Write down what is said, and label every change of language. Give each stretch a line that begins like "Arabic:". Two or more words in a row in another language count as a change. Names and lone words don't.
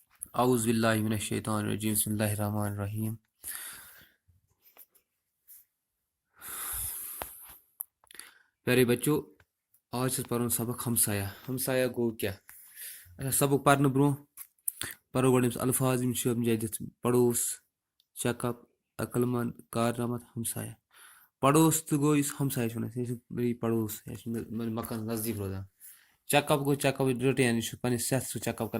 Arabic: اعوذ باللہ من الشیطان الرجیم بسم اللہ الرحمن الرحیم۔
Urdu: پیارے بچوں، آج سے
Kashmiri: پرون سبق ہمسایہ گو کیا؟ اچھا، سبق پرن برو پرو گۄڈٕ الفاظ یِم چھِ دِتھ: پڑوس،
English: check up,
Kashmiri: عقل مند، کارنامت، ہمسایہ۔ پڑوس تہٕ گوٚو یُس ہمسایہ چھُ وَنان، یہِ چھُ بیٚیہِ پڑوس، یہِ چھُ مکانس نزدیٖک روزان۔
English: check up
Kashmiri: گوٚو
English: check up
Kashmiri: رٕٹین، یہِ چھُ پنٕنہِ صحت سُہ چیک اپ کران۔